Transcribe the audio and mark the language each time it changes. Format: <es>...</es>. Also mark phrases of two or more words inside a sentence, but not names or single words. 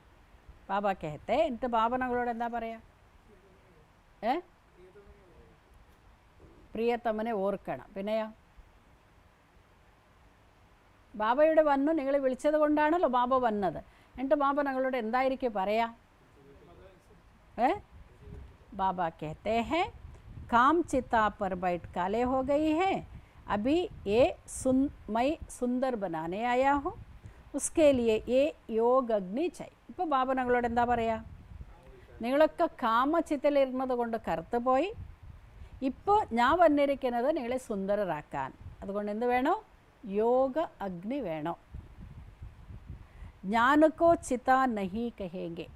<ml>ബാബ കെഹത്തെ. എന്നിട്ട് ബാബ ഞങ്ങളോട് എന്താ പറയുക? പ്രിയതമനെ ഓർക്കണം. പിന്നെയോ ബാബ ഇവിടെ വന്നു, നിങ്ങൾ വിളിച്ചത് കൊണ്ടാണല്ലോ ബാബ വന്നത്. എന്നിട്ട് ബാബ ഞങ്ങളോട് എന്തായിരിക്കും പറയാ?</ml> <hi>बाबा कहते हैं काम चिता पर बैठ काले हो गई है, अभी ये मैं सुंदर बनाने आया हूँ, उसके लिए ये योग अग्नि चाहिए.</hi> <ml>ഇപ്പോൾ ബാബ ഞങ്ങളോട് എന്താ പറയുക? നിങ്ങളൊക്കെ കാമചിത്തയിലിരുന്നത് കൊണ്ട് കറുത്തു പോയി. ഇപ്പോൾ ഞാൻ വന്നിരിക്കുന്നത് നിങ്ങളെ സുന്ദരരാക്കാൻ. അതുകൊണ്ട് എന്ത് വേണോ? യോഗ അഗ്നി വേണോ.</ml> <hi>ज्ञान को चिता नहीं कहेंगे.</hi>